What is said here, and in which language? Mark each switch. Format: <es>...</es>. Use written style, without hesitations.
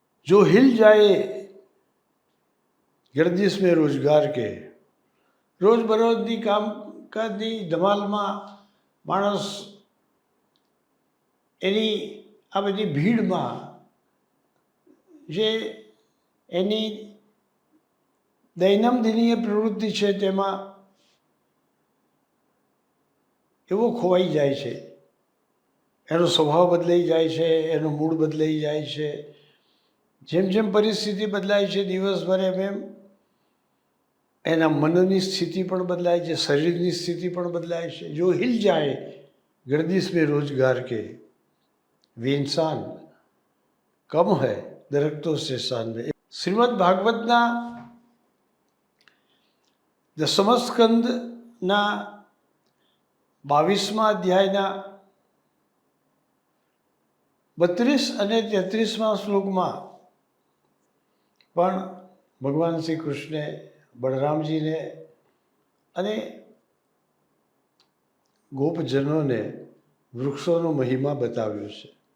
<hi>જો હિલ જાય ગર્દિશ મેં રોજગાર કે,</hi> <gu>રોજબરોજની કામકાજની ધમાલમાં માણસ એની આ બધી ભીડમાં જે એની દૈનંદિનીય પ્રવૃત્તિ છે તેમાં એવો ખોવાઈ જાય છે. એનો સ્વભાવ બદલાઈ જાય છે, એનો મૂડ બદલાઈ જાય છે. જેમ જેમ પરિસ્થિતિ બદલાય છે દિવસભર એમ એના મનની સ્થિતિ પણ બદલાય છે, શરીરની સ્થિતિ પણ બદલાય છે.</gu> <hi>જો હિલ જાય गर्दिश में रोजगार के वे इंसान कम है दरख्तों से शान में.</hi> <gu>શ્રીમદ ભાગવતના દસમ સ્કંદના 22મા અધ્યાયના 32 અને 33મા શ્લોકમાં પણ ભગવાન શ્રી કૃષ્ણે બળરામજીને અને ગોપજનોને વૃક્ષોનો મહિમા બતાવ્યો છે.</gu>